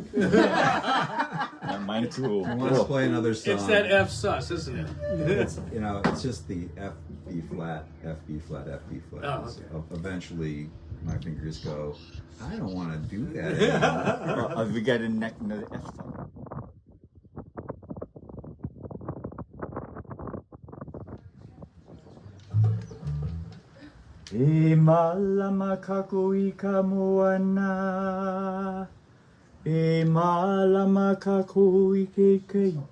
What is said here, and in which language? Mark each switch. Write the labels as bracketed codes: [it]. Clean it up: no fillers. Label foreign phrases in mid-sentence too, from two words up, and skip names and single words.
[en] Yeah, mine too. I want to play another song. It's that F sus, isn't it? It's, you know, it's just the F, B flat, F, B flat, F, B flat. Oh, So eventually, my fingers go, I don't want to do that anymore. We got another F song. [haw] E malama kako I ka moana. E malama kako I ke kei.